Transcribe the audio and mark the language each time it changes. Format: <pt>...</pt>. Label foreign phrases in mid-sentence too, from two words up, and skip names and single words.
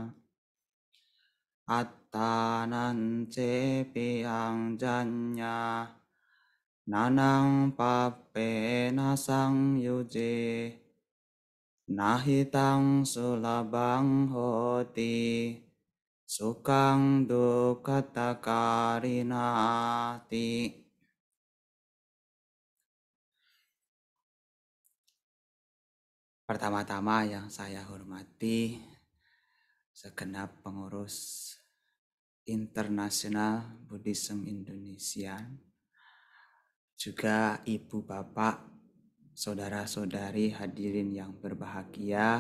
<pi>Attanan cepiang janya nanang papena sang yuje nahitang sulabang hoti sukang dukatakarinati.</pi> <id>Pertama-tama yang saya hormati segenap pengurus Internasional Buddhism Indonesia, juga ibu bapak, saudara-saudari hadirin yang berbahagia.</id>